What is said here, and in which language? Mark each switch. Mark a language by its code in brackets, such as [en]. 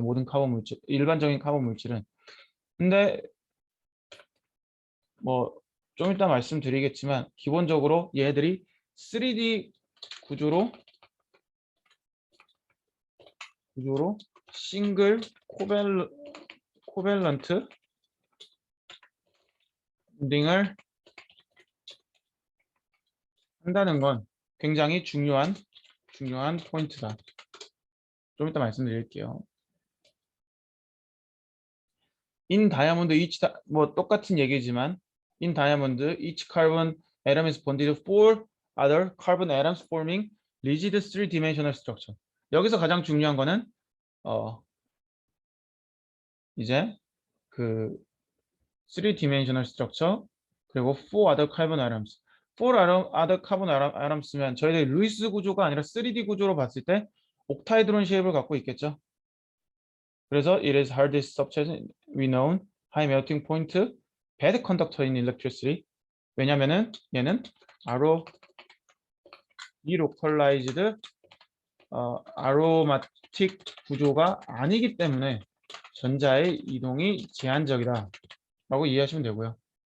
[ko] 모든 카본 물질, 일반적인 카본 물질은. 근데 뭐 좀 이따 말씀드리겠지만 기본적으로 얘들이 3D 구조로 싱글 코밸런트 본딩을 한다는 건 굉장히 중요한 포인트다. 좀 이따 말씀드릴게요. [en] In diamond [ko] 뭐 똑같은 얘기지만 [en] in diamond each carbon atom is bonded to four other carbon atoms forming rigid three-dimensional structure. [ko] 여기서 가장 중요한 거는 이제 그 [en] three-dimensional structure [ko] 그리고 [en] four other carbon atoms. four other carbon atoms [ko] 면 저희들이 루이스 구조가 아니라 3D 구조로 봤을 때 옥타이드론 쉐입을 갖고 있겠죠. [en] 그래서 it is hardest substance we know high melting point bad conductor in electricity. [ko] 왜냐면은 얘는 아로 디로컬라이즈드 아로마틱 구조가 아니기 때문에 전자의 이동이 제한적이다 라고 이해하시면 되고요.